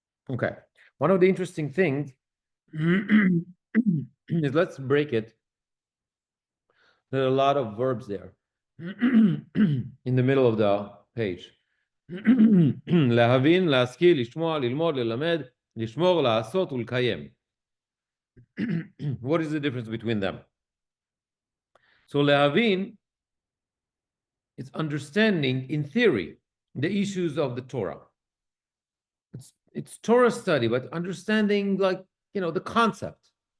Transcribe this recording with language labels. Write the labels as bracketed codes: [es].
[en] Okay, one of the interesting things is, let's break it. There are a lot of verbs there in the middle of the page. [he] להבין, להשכיל, לשמוע, ללמוד, ללמד, לשמור, לעשות ולקיים. [en] What is the difference between them? So להבין, it's understanding in theory the issues of the Torah. It's Torah study, but understanding, like, the concept.